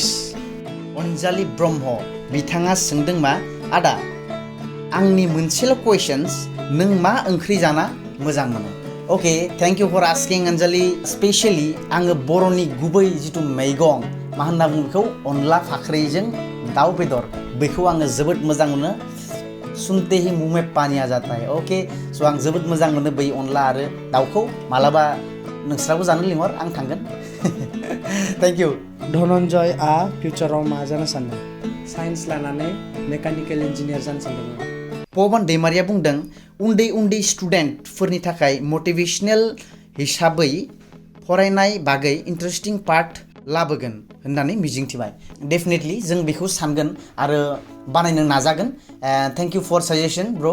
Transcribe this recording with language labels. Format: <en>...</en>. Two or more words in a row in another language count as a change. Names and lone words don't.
<brx>अनजालि ब्रह्म बिथाङा सोंदों मा आदा आंनि मोनसेल' कुवेशन्स नों मा ओंख्रि जाना मोजां मोनो अके</brx> <en>thank you for asking</en> <brx>अनजालि स्पेशली आङो बर'नि गुबै जिथु मैगं मा होनना बुङो बेखौ अनला फाख्रिजों दाउ बेदर बेखौ आङो जोबोद मोजां मोनो</brx> <hi>सुनते ही मुंह में पानी आ जाता है</hi> <brx>ओके स' आं जोबोद मोजां मोनो बै अनला आरो दाउखौ मालाबा नोंस्राबो जानो लिंहर आं थांगोन</brx> <en>thank you</en> <brx>धनन्जयआ फिउचाराव मा जानो सानदों साइन्स लानानै</brx> <en>mechanical engineer</en> <brx>जानो सानदोंमोन पबन दैमारिया बुंदों उन्दै स्टुडेन्टफोरनि थाखाय मटिभेशनेल हिसाबै फरायनाय बागै</brx> <en>interesting part</en> <brx>लाबोगोन होननानै मिजिंथिबाय डेफिनेटलि जों बेखौ सानगोन आरो बानायनो नाजागोन</brx> <en>thank you for suggestion</en> <brx>ब्र</brx>